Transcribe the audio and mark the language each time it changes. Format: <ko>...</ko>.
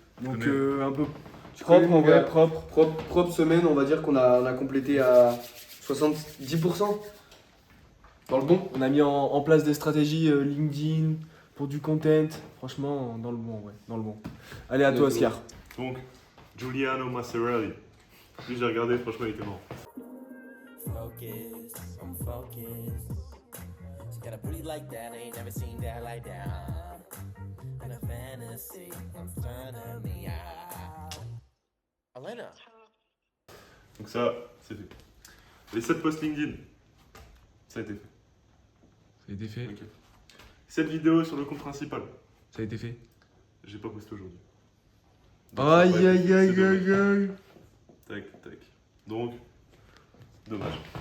<fr>Donc un peu propre en vrai, propre semaine, on va dire qu'on a complété à 70%. Dans le bon. On a mis en place des stratégies LinkedIn pour du content. Franchement, dans le bon, ouais, dans le bon. Allez, à toi, Oscar. Donc, Giuliano Maserelli. Lui, j'ai regardé, franchement, il était mort.</fr> <en>Focus, I'm focused. She got a booty like that, I ain't never seen that like that. And a fantasy in front of me.</en> <fr>Elena. Donc ça, c'est fait. Les 7 posts LinkedIn, ça a été fait. Ça a été fait. Ok. 7 vidéos sur le compte principal, Ça a été fait. j'ai pas posté aujourd'hui. Aïe aïe aïe aïe aïe. Tac, tac. Donc, dommage.</fr>